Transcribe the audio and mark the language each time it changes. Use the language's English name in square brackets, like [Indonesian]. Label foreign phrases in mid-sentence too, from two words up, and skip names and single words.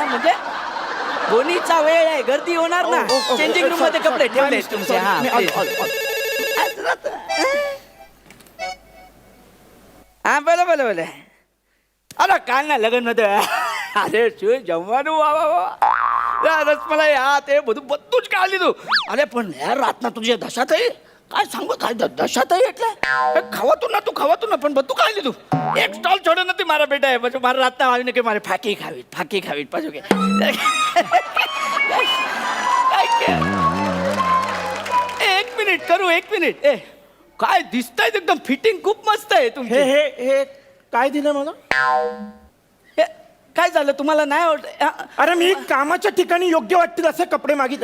[Marathi] म्हणजे गोणीचा वेळ आहे, गर्दी होणार ना. चेंजिंग रूम मध्ये कपडे ठेवले तुमचे. हा बोला. अरे काय ना लग्न मध्ये अरे जमવાનું रसमलाई हा ते [Gujarati] બધું જ કાઢી લીધું. અરે પણ યાર રાતના તું જે દશા થઈ [Marathi] काय सांगू काय [Gujarati] દશા થઈ એટલે ખાવાતું ના પણ બધું કાઢી લીધું. એક સ્ટોલ છોડ્યો નથી મારા બેટાએ. પછી મારા રાતના આવીને કે મારે ફાકી ખાવી પાછું કે [Marathi] एक मिनिट ए काय दिसतंय एकदम फिटिंग खूप मस्त आहे तुमची. हे काय दिलं मला? काय झालं तुम्हाला नाही आवडत? अरे मी कामाच्या ठिकाणी योग्य वाटतील असे कपडे मागितले.